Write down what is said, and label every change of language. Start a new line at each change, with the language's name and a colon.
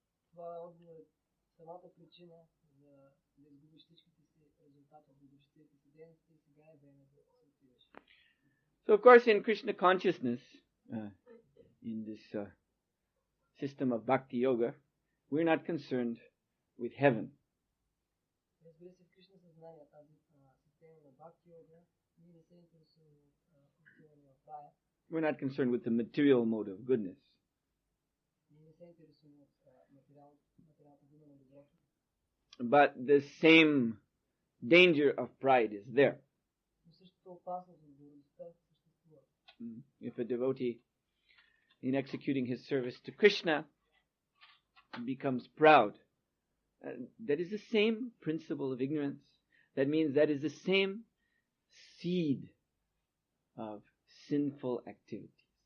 Bulgarian: Това е отговор, самата причина да изгубиш всичките си резултати от божествените си дейности и сега е време да се отидеш.
English: So of course in Krishna consciousness, in this system of bhakti yoga, we're not concerned with heaven.
Bulgarian: Разбира се, в Кришна съзнание, тази система на бхакти йога, ние не се интересуваме от отиване в рая.
English: We're not concerned with the material mode of goodness.
Bulgarian: Ние не се интересуваме от материалната дума на доброто.
English: But the same danger of pride is there.
Bulgarian: Но същата опасност от гордостта съществува.
English: If a devotee, in executing his service to Krishna, becomes proud, that is the same principle of ignorance. That means that is the same seed of sinful activities.